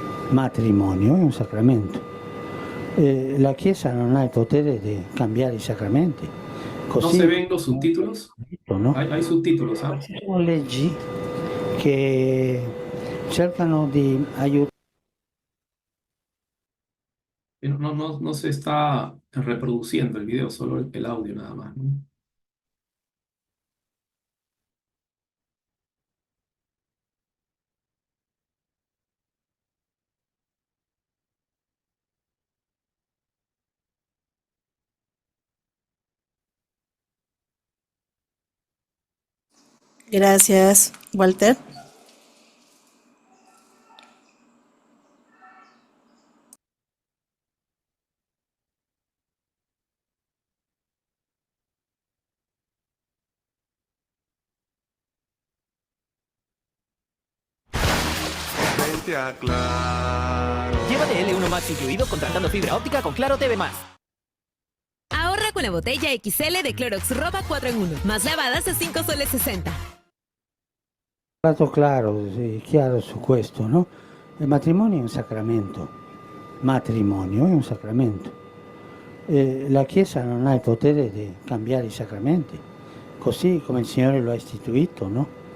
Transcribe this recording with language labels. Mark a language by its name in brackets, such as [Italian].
[Italian] Matrimonio è un sacramento. La Chiesa non ha il potere di cambiare i sacramenti. [Spanish] ¿No [Italian] Così [Spanish] se ven los subtítulos? [Italian] no? [Spanish] Hay subtítulos, ¿ah? [Italian] Queste sono leggi che cercano di aiutare. [Spanish] No se está reproduciendo el video, solo el audio nada más, ¿no? Gracias, Walter. Vente a Claro. Llévate L1 Max incluido contratando fibra óptica con Claro TV+. Ahorra con la botella XL de Clorox Ropa 4 en 1, más lavadas a 5 soles 60. [Italian] Stato claro, chiaro su questo, no? Il matrimonio è un sacramento. Matrimonio è un sacramento. La Chiesa non ha il potere di cambiare i sacramenti, così come il Signore lo ha istituito, no?